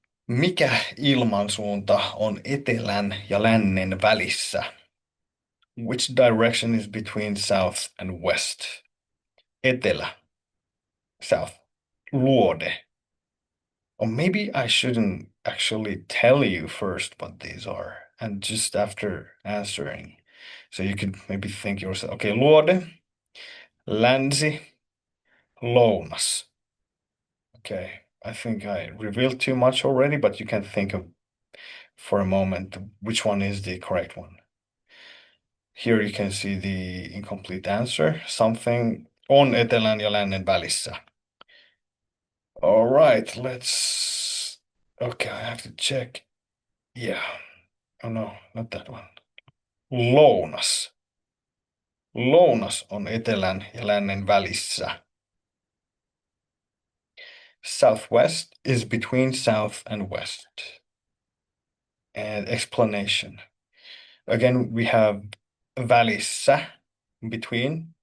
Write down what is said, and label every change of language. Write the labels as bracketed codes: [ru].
[fi] Mikä ilmansuunta on etelän ja lännen välissä? [en] Which direction is between south and west? [fi] Etelä, [en] south. [fi] Luode. [en] Or maybe I shouldn't actually tell you first what these are, and just after answering. So you could maybe think yourself, okay, luode, länsi, lounas. Okay, I think I revealed too much already, but you can think of for a moment which one is the correct one. Here you can see the incomplete answer. Something [fi] on etelän ja lännen välissä. [en] All right, let's. Okay, I have to check. Yeah. Oh no, not that one. Lounas. [fi] Lounas on etelän ja lännen välissä. [en] Southwest is between south and west. And explanation. Again, we have välissä between.